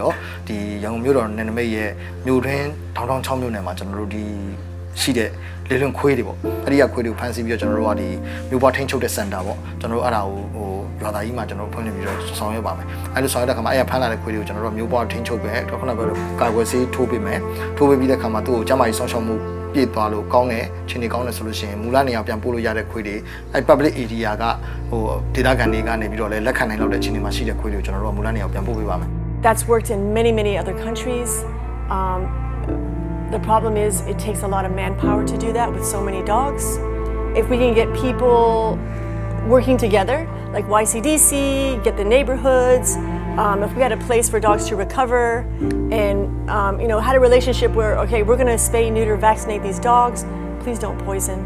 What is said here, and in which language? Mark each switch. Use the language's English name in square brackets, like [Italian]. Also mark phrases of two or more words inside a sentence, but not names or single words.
[Burmese] တော့ဒီရန်ကုန်မြို့တော်နယ်နိမိတ်ရဲ့မြို့တွင်းထောင်6မြို့နယ်မှာကျွန်တော်တို့ဒီရှိတဲ့လေလွန်ခွေးတွေပေါ့အဲ့ဒီကခွေးတွေကိုဖမ်းဆီးပြီးတော့ကျွန်တော်တို့ကဒီမြို့ပွားထိန်းချုပ်တဲ့စင်တာပေါ့ကျွန်တော်တို့အဲ့ဒါကိုဟိုရွာသားကြီးမှာကျွန်တော်တို့ဖွင့်လှစ်ပြီးတော့ဆောင်ရွက်ပါမယ်အဲ့လိုဆောင်ရွက်တဲ့ခါမှာအဲ့ရဖမ်းလာတဲ့ခွေးတွေကိုကျွန်တော်တို့မြို့ပွားထိန်းချုပ်ပဲတော့ခုနကပြောလို့ကာကွယ်ဆေးထိုးပေးမယ်ထိုးပေးပြီးတဲ့ခါမှာသူ့ကိုကျန်းမာရေးဆောင်ရှောက်မှုပြည့်သွားလို့ကောင်းတယ်ချင်းနေကောင်းတယ်ဆိုလို့ရှိရင်မူလနေရာပြန်ပို့လို့ရတဲ့ခွေးတွေအဲ့ [English] public area [Burmese] ကဟိုဒေသခံတွေကနေပြီးတော့လည်းလက်ခံနိုင်လောက်တဲ့ချင်းနေမှာရှိတဲ့ခွေးတွေကိုကျွန်တော်တို့ကမူလနေရာပြန်ပို့ပေးပါမယ် [English] That's worked in many other countries. The problem is it takes a lot of manpower to do that with so many dogs. If we can get people working together, like YCDC, get the neighborhoods, if we had a place for dogs to recover and you know, had a relationship where, okay, we're gonna spay, neuter, vaccinate these dogs, please don't poison.